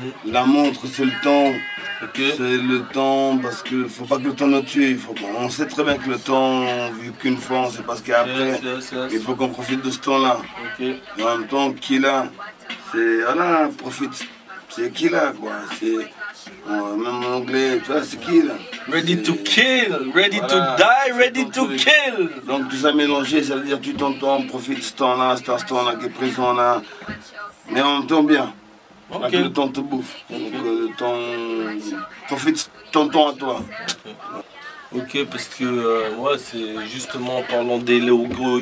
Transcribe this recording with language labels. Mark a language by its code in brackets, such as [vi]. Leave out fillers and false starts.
[fr] La montre, c'est le temps. C'est le temps, parce qu'il ne faut pas que le temps nous tue. On sait très bien que le temps, vu qu'une fois, on sait pas ce qu'il y a après. Il faut qu'on profite de ce temps-là. Et en même temps, qui là, c'est, voilà, profite. C'est qui là, quoi. Même en anglais, tu vois, c'est qui là. [en] Ready to kill, ready to die, ready to kill. [fr] Donc tout ça mélangé, ça veut dire que tu t'entends, profite de ce temps-là, cet instant-là qui est présent là. Mais en même temps bien. Pas que le temps te bouffe. Donc le temps. Profite de ton temps à toi. Ok, parce que ouais, c'est justement en parlant des logos.